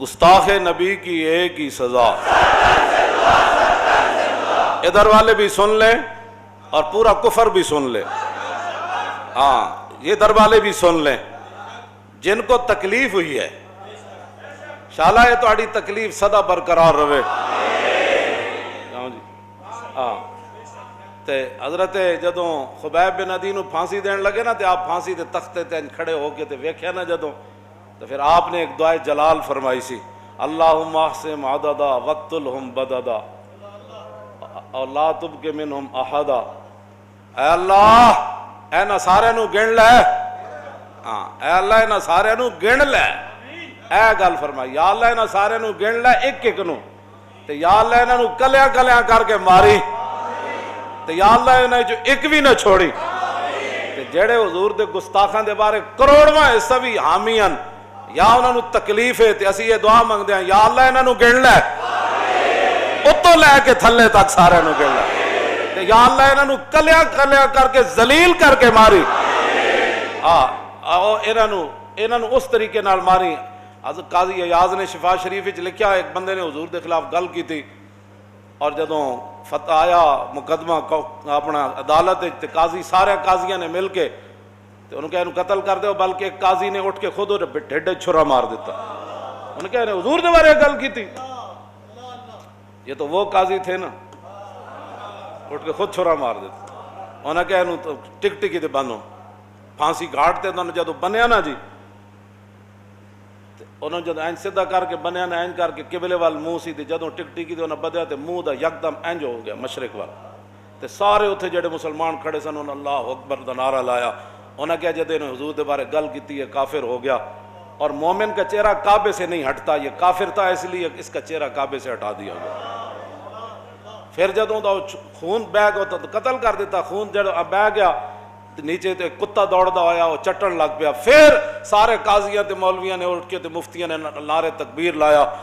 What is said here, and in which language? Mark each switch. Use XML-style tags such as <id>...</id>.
<ur>گستاخ نبی کی ایک ہی سزا. ادھر والے بھی سن لیں اور پورا کفر بھی سن لیں. ہاں یہ ادھر والے بھی سن لیں جن کو تکلیف ہوئی ہے,</ur> <pa>شالا یہ تہاڈی تکلیف سدا برقرار رہے. ہاں تے حضرت جدوں خبیب بن عدی نو پھانسی دین لگے نا تے آپ پھانسی دے تختے تے کھڑے ہو کے تے ویکھیا نا جدوں, تو پھر آپ نے ایک دعائے جلال فرمائی سی,</pa> <ar>اللہم احسم عددا وقتلہم بددا اور لا تبق منہم احدا.</ar> <pa>اے اللہ اے سارے نو گن لے, ہاں اے اللہ اے سارے نو گن لے. اے گل فرمائی یا اللہ اے سارے نو گن لے ایک ایک نو, تے یا اللہ انہاں نو کلیاں کلیاں کر کے ماری, تے یا اللہ انہاں جو ایک بھی نہ چھوڑی. تے جڑے حضور دے گستاخاں دے بارے کروڑواں حصہ بھی حامی ہن یا انہاں نو تکلیف ہے تے اسی یہ دعا منگدے ہیں یا اللہ انہاں نو گن لے, اتوں لے کے تھلے تک سارے نو گن لے, تے یا اللہ انہاں نو کلیاں کلیاں کر کے ذلیل کر کے ماری. انہاں نو اس طریقے نال ماری. حضرت قاضی ایاز نے شفا شریف وچ لکھیا ایک بندے نے حضور دے خلاف گل کی تھی, اور جدوں فتح آیا مقدمہ اپنا عدالت تے قاضی سارے قاضیاں نے مل کے تے انہوں کہا قتل کر دو, بلکہ ایک قاضی نے اٹھ کے خود ڈھڈ چھرا مار دیتا. انہوں کہا حضور دے بارے گل کی تھی.</pa> <ur>یہ تو وہ قاضی تھے نا,</ur> <pa>اٹھ کے خود چھرا مار دیتا. انہوں نے کہا ٹک ٹکی تے بنو پھانسی گھاٹ تے جدوں بنیا نا جی, انہوں جد اینج سیدھا کر کے بنیا نا اینج کر کے قبلے وال منہ سی تے جدوں ٹک ٹکی تے انہوں بدیا تے منہ دا یکدم اینج ہو گیا مشرق وال. تے سارے اتھے جڑے مسلمان کھڑے سن انہوں اللہ اکبر دا نعرہ لایا.</pa> <ur>انہوں نے کہا جدے نے حضور دے بارے گل کیتی ہے کافر ہو گیا, اور مومن کا چہرہ کعبے سے نہیں ہٹتا, یہ کافر تھا اس لیے اس کا چہرہ کعبے سے ہٹا دیا گیا.</ur> <pa>پھر جدوں دا خون بہ گیا تو قتل کر دیتا. خون جب بہ گیا نیچے تے کتا دوڑدا ہویا وہ چٹن لگ پیا. پھر سارے قاضیاں تے مولویاں نے اٹھ کے تے مفتیاں نے نعرے تکبیر لایا.</pa>